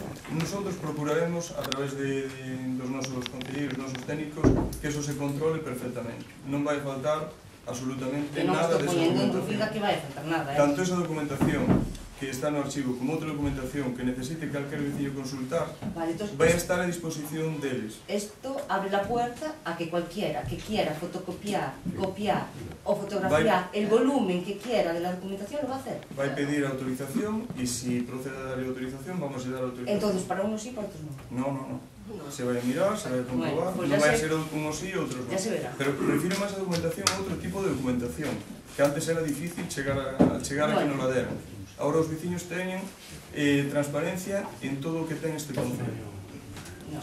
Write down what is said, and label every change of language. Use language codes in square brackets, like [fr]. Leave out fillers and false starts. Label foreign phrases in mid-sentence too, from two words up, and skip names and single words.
[es] Nosotros procuraremos, [gl] a través dos nosos concelleiros, nosos técnicos, que [es] eso se controle perfectamente. [gl] Non vai faltar absolutamente Que non nada estou desa poñendo en dúbida documentación. que vai a faltar nada, Tanto esa documentación que está no archivo como outra documentación que necesite calquer veciño consultar, [es] Vale, entonces, [gl] vai a estar a disposición deles. [es] esto abre la puerta a que cualquiera que quiera fotocopiar, copiar o fotografiar el volumen que quiera de la documentación lo va a hacer. [gl] Vai pedir autorización e si procede a darle autorización, vamos a dar autorización. [es] Entonces, para unos sí, para otros no. No. [gl] Se vai a mirar, se vai a comprobar, [es] Bueno, pues [gl] non ya vai a se- ser unos sí e outros non. [es] Ya se verá. [gl] Pero refiro máis a documentación a outro tipo de documentación, que antes era difícil chegar a que nos la deran. Ahora os veciños teñen transparencia en todo o que ten este concello, No.